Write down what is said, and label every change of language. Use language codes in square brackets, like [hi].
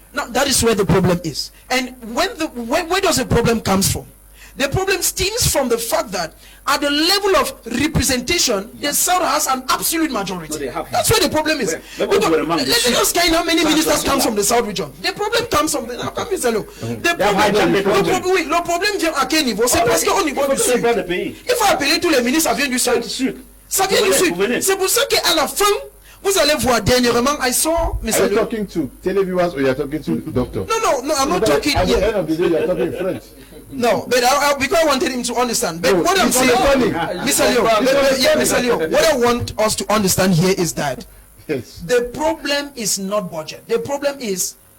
[en] No, that is where the problem is. And where does the problem comes from? The problem stems from the fact that at the level of representation, the South has an absolute majority. No, that's where the problem is. Let's just count how many ministers come from the South region. The problem comes from the... [fr] Le problème vient à quel niveau? C'est parce qu'au niveau du Sud. Il faut appeler tous les ministres, ça vient du Sud. Ça vient du Sud. C'est pour ça qu'à la fin, vous allez voir dernièrement, [en] I saw... Are you talking to televiewers or you are talking to the doctor? No, I'm not talking... At the end of the day, you are talking French. No, but because I wanted him to understand. But what I'm saying, Mr. Leo, what I want us to understand here is that the problem is not budget. The problem is